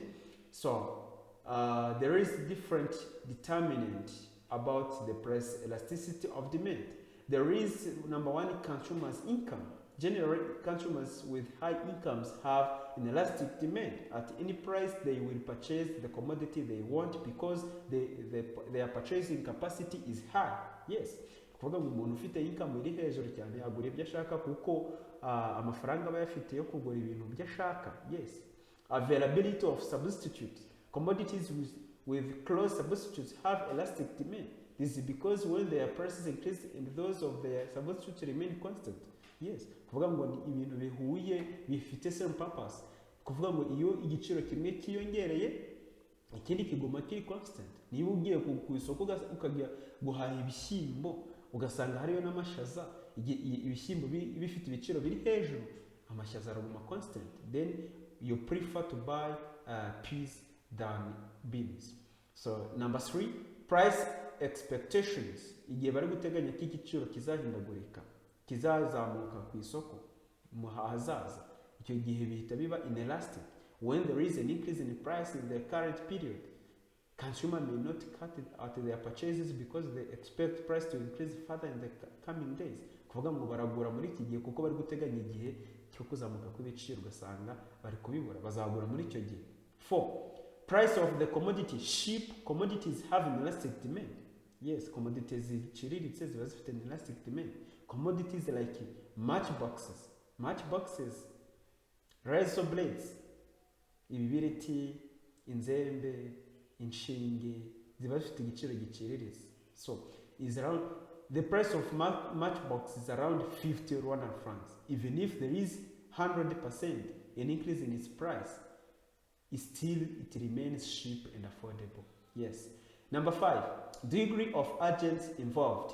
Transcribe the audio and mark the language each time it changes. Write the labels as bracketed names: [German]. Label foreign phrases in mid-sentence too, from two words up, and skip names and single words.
[English] So, there is different determinant about the price elasticity of demand. There is, number one, consumers' income. Generally, consumers with high incomes have an elastic demand. At any price, they will purchase the commodity they want because their purchasing capacity is high. Yes. [Kinyarwanda] Kuvuga ngo umuntu ufite income iri hejuru cyane agura ibyo ashaka kuko amafaranga aba yafite yo kugura ibintu byo ashaka. [English] Yes. Availability of substitutes. Commodities with close substitutes have elastic demand. This is because when their prices increase and those of their substitutes remain constant. Yes. [Kinyarwanda] Kuvuga ngo ibintu bihuye bifite [English] same purpose. [Kinyarwanda] Kuvuga ngo iyo igiciro kimwe kiyongereye ikindi kigoma kiri constant. Niba ugiye ku isoko ukajya guhaha ibishyimbo ugasanga hariyo n'amashaza, ibishyimbo bifite ibiciro biri hejuru, amashaza araguma constant, [English] then you prefer to buy peas than beans. So number 3, price expectations. [Kinyarwanda] Igihe bari guteganya ko igiciro kizahindagurika, kizazamuka ku isoko mu hazaza, icyo gihe bihita biba inelastic. [English] When there is an increase in price in the current period, consumer may not cut it at their purchases because they expect price to increase further in the coming days. [Kinyarwanda] Kuvuga ngo baragura muri iki gihe kuko bari guteganya igihe cyo kuzamuka kw'ibiciro, ugasanga bari kubibura, bazagura muri icyo gihe. [English] 4. price of the commodity, sheep commodities have an elastic demand. Yes, commodities [Kinyarwanda] ziciriritse ziba zifite [English] an elastic demand. Commodities like matchboxes, razor blades, [Kinyarwanda] ibibiriti, inzembe, inshinge, ziba zifite igiciro giciriritse. [English] So is around the price of matchbox is around 50 Rwandan francs. Even if there is 100% an increase in its price, it remains cheap and affordable. Yes. Number 5, degree of agents involved.